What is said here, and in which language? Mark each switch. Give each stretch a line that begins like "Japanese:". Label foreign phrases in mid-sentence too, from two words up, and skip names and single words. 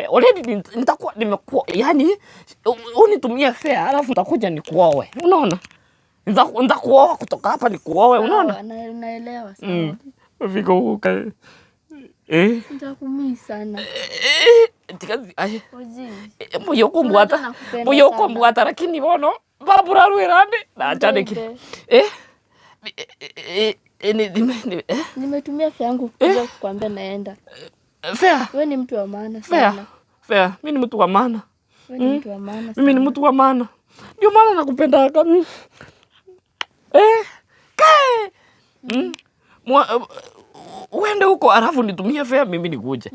Swahili: Already nitakuwa nimekuoa. Yaani unitumie fare alafu nitakuja nikuoe. Unaona? Nitakuoa kutoka hapa nikuoe. Unaona? Naelewa sawa. Fika huko. Nitakumisi sana.
Gusii: Moyo kumbwata lakini bono babura rwerande na achane kile.
Swahili: Nimetumia fare yangu kuja kukwambia naenda. Fare. Wewe ni mtu wa maana sana. Fare. Mimi ni mtu wa maana. Wewe ni mtu wa maana. Mimi ni mtu wa maana. Ndio maana nakupenda kama. Uende huko alafu nitumie fare mimi nikuje.